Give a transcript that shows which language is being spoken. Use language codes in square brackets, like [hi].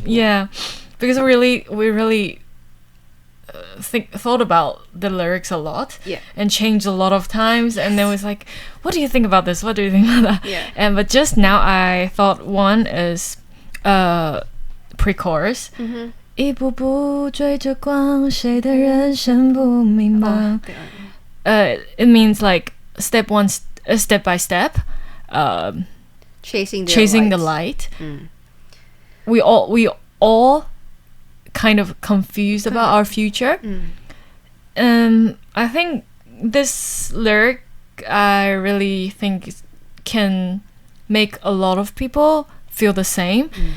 [en] Yeah, because we really thought about the lyrics a lot. Yeah. And changed a lot of times, and then was like, what do you think about this? What do you think about that? Yeah. But just now I thought one is pre-chorus. [zh] 一步步追着光，谁的人生不迷茫？ [en] It means like step by step, chasing the light. We all kind of confused about our future. I think this lyric, I really think can make a lot of people feel the same.